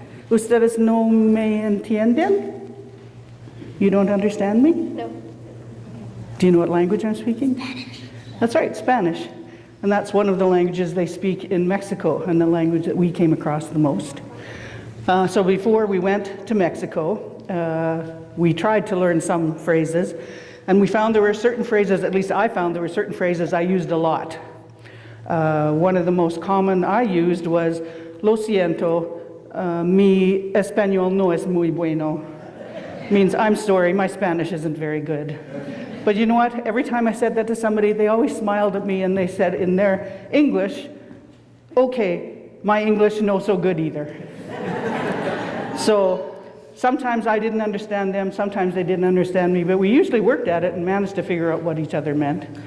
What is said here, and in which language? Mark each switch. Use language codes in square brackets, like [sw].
[es] ¿Ustedes no me entienden? [en] You don't understand me? No. Do you know what language I'm speaking? Spanish. That's right, Spanish. And that's one of the languages they speak in Mexico, and the language that we came across the most. So before we went to Mexico, we tried to learn some phrases, and we found there were certain phrases, at least I found there were certain phrases I used a lot. One of the most common I used was, [es] lo siento, mi español no es muy bueno. [en] Means, I'm sorry, my Spanish isn't very good. But you know what? Every time I said that to somebody, they always smiled at me and they said in their English, okay, my English no so good either. So sometimes I didn't understand them, sometimes they didn't understand me, but we usually worked at it and managed to figure out what each other meant.